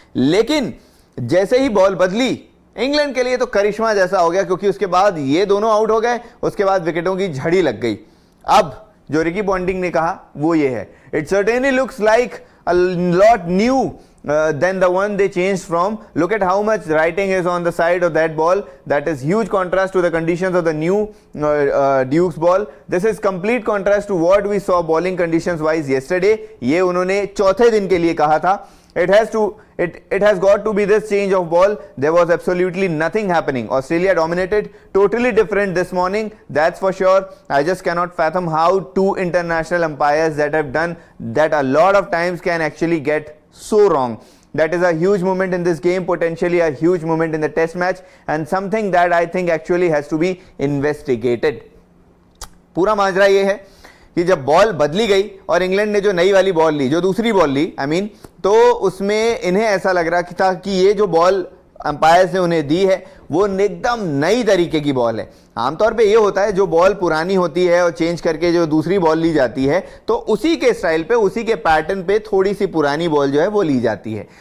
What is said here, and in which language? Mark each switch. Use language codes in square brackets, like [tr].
[hi] लेकिन जैसे ही बॉल बदली इंग्लैंड के लिए तो करिश्मा जैसा हो गया, क्योंकि उसके बाद ये दोनों आउट हो गए, उसके बाद विकेटों की झड़ी लग गई। अब जो रिकी पॉन्टिंग ने कहा वो ये है, [en] It certainly looks like a lot new than the one they changed from. Look at how much writing is on the side of that ball. That is huge contrast to the conditions of the new Duke's ball. This is complete contrast to what we saw bowling conditions wise yesterday. [hi] ये उन्होंने चौथे दिन के लिए कहा था। [en] It has got to be this change of ball. There was absolutely nothing happening. Australia dominated, totally different this morning, that's for sure. I just cannot fathom how 2 international umpires that have done that a lot of times can actually get so wrong. That is a huge moment in this game, potentially a huge moment in the test match, and something that I think actually has to be investigated. [hi] पूरा माजरा ये है कि जब ball बदली गई और England ने जो नई वाली बॉल ली, जो दूसरी बॉल ली तो उसमें इन्हें ऐसा लग रहा था कि ये जो बॉल अंपायर्स ने उन्हें दी है वो एकदम नई तरीके की बॉल है। आमतौर पे ये होता है जो बॉल पुरानी होती है और चेंज करके जो दूसरी बॉल ली जाती है तो उसी के स्टाइल पे, उसी के पैटर्न पे थोड़ी सी पुरानी बॉल जो है वो ली जाती है।